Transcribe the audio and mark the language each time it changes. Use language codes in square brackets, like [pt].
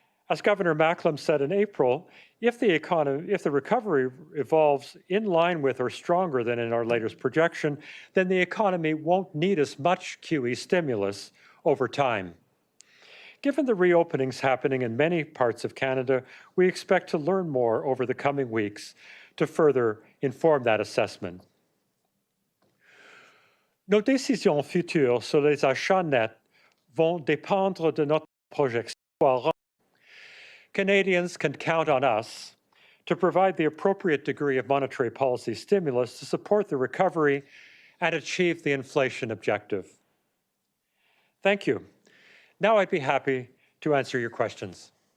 [en] As Governor Macklem said in April, if the recovery evolves in line with or stronger than in our latest projection, then the economy won't need as much QE stimulus over time. Given the reopenings happening in many parts of Canada, we expect to learn more over the coming weeks to further inform that assessment. [fr] Nos décisions futures sur les achats nets vont dépendre de notre projection. [en] Canadians can count on us to provide the appropriate degree of monetary policy stimulus to support the recovery and achieve the inflation objective. Thank you. Now I'd be happy to answer your questions.